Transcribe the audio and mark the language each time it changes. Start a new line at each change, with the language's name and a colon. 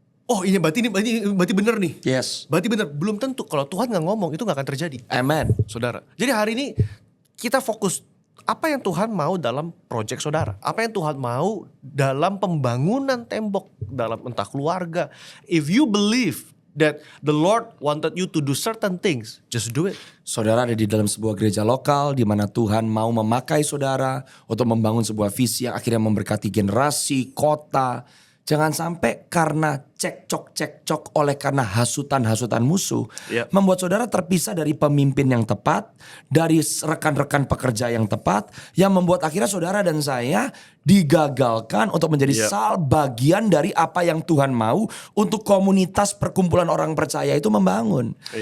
Indonesian: Oh ini berarti bener nih.
English: Yes.
Indonesian: Berarti bener. Belum tentu, kalau Tuhan gak ngomong itu gak akan terjadi. Amen. Saudara. Jadi hari ini kita fokus apa yang Tuhan mau dalam proyek saudara. Apa yang Tuhan mau dalam pembangunan tembok, dalam entah keluarga.
English: If you believe that the Lord wanted you to do certain things, just do it.
Indonesian: Saudara ada di dalam sebuah gereja lokal di mana Tuhan mau memakai saudara untuk membangun sebuah visi yang akhirnya memberkati generasi, kota. Jangan sampai karena cekcok oleh karena hasutan musuh membuat saudara terpisah dari pemimpin yang tepat, dari rekan-rekan pekerja yang tepat, yang membuat akhirnya saudara dan saya digagalkan untuk menjadi bagian dari apa yang Tuhan mau untuk komunitas perkumpulan orang percaya itu membangun.